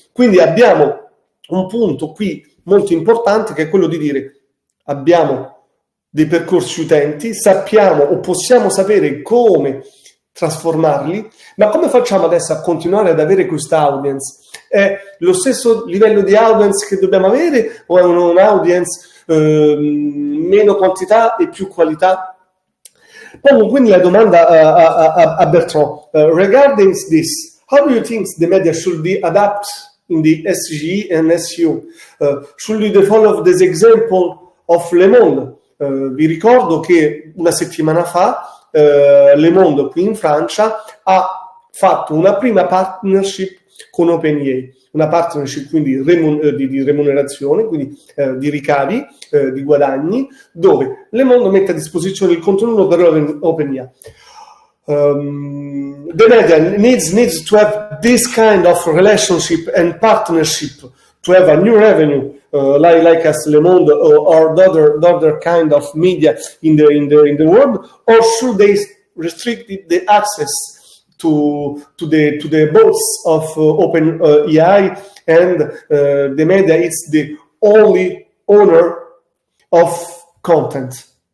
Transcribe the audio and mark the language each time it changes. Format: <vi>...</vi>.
<it>Quindi abbiamo un punto qui molto importante, che è quello di dire: abbiamo dei percorsi utenti, sappiamo o possiamo sapere come trasformarli, ma come facciamo adesso a continuare ad avere questa audience? È lo stesso livello di audience che dobbiamo avere, o è un'audience meno quantità e più qualità? Pongo quindi la domanda a Bertrand.</it> <en>Regarding this, how do you think the media should be adapt in the SGE and SEO? Should we follow this example of Le Monde?</en> <it>Vi ricordo che una settimana fa Le Monde qui in Francia ha fatto una prima partnership con OpenAI, una partnership quindi di remunerazione, quindi di ricavi, di guadagni, dove Le Monde mette a disposizione il contenuto per OpenAI.</it> <en>The media needs to have this kind of relationship and partnership to have a new revenue, like as Le Monde or the other kind of media in the world, or should they restrict the access to the boats of OpenAI, and the media is the only owner of content?</en>